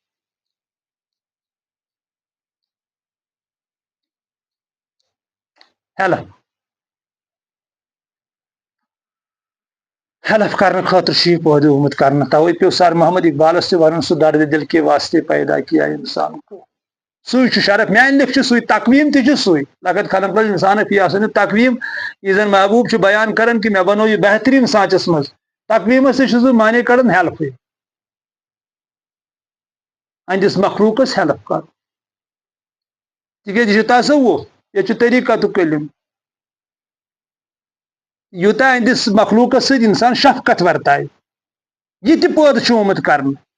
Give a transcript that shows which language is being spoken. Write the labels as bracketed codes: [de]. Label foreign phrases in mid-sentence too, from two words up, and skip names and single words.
[ks] ہیلپ کرنہٕ خٲطرٕ چھُ یہِ پٲدٕ آمُت کرنہٕ توے پیٚو سر محمد اقبالس تہِ ونُن سُہ [ur] درد دل کے واسطے پیدا کیا انسان کو [ks] سُے چھُ شرف میانہِ لیکھ چھُ سُے تقویٖم تہِ چھُ سُے [ar] لقد خلقنا الانسان فی احسن تقویٖم [ks] یہِ زن محبوٗب چھُ بیان کران کہِ مےٚ بنوو یہِ بہتریٖن سانچس منٛز تقویٖمس تہِ چھُس بہٕ معنے کڑان ہیلپٕے أہنٛدِس مخلوٗقس ہیلپ کرُن تِکیٛازِ یہِ چھُ تصوُف ییٚتہِ چھُ طریٖقتُک علم یوٗتاہ أہنٛدِس مخلوٗقس سۭتۍ اِنسان شفقت ورتاوِ یہِ تہِ پٲدٕ چھُ آمُت کرنہٕ